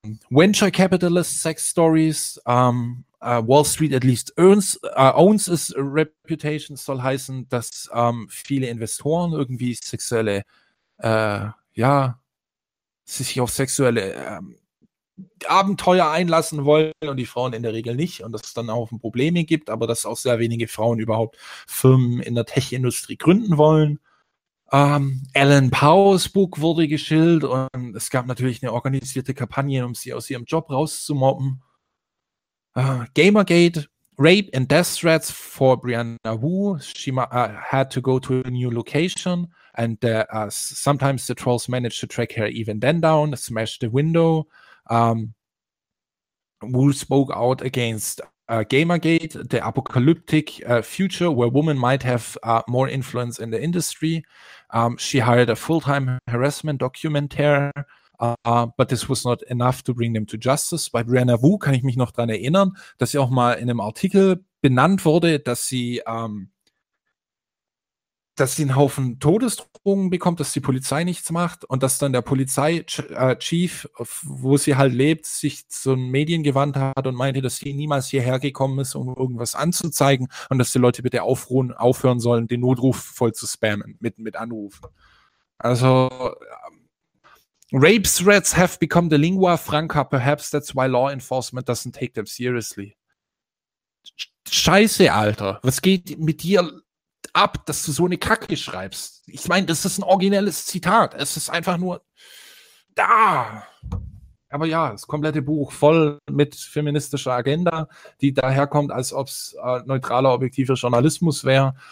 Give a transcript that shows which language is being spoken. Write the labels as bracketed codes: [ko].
[en] Venture Capitalist Sex Stories. Wall Street at least owns its reputation, [de] soll heißen, dass viele Investoren irgendwie sexuelle, sich auf sexuelle Abenteuer einlassen wollen und die Frauen in der Regel nicht und dass es dann auch Probleme gibt, aber dass auch sehr wenige Frauen überhaupt Firmen in der Tech-Industrie gründen wollen. Alan Powers Buch wurde geschillt und es gab natürlich eine organisierte Kampagne, um sie aus ihrem Job rauszumobben. [en] Gamergate, Rape and Death Threats for Brianna Wu. She had to go to a new location and sometimes the trolls managed to track her even then down, smash the window. Wu spoke out against Gamergate, the apocalyptic future where women might have more influence in the industry. She hired a full-time harassment documentaire, but this was not enough to bring them to justice. [de] Bei Brianna Wu kann ich mich noch daran erinnern, dass sie auch mal in einem Artikel benannt wurde, dass sie einen Haufen Todesdrohungen bekommt, dass die Polizei nichts macht und dass dann der Polizeichief, wo sie halt lebt, sich zu den Medien gewandt hat und meinte, dass sie niemals hierher gekommen ist, um irgendwas anzuzeigen und dass die Leute bitte aufhören sollen, den Notruf voll zu spammen mit Anrufen. Also, [en] Rape threats have become the lingua franca. Perhaps that's why law enforcement doesn't take them seriously. [de] Scheiße, Alter. Was geht mit dir ab, dass du so eine Kacke schreibst? Ich meine, das ist ein originelles Zitat. Es ist einfach nur da. Aber ja, das komplette Buch voll mit feministischer Agenda, die daherkommt, als ob es neutraler, objektiver Journalismus wäre.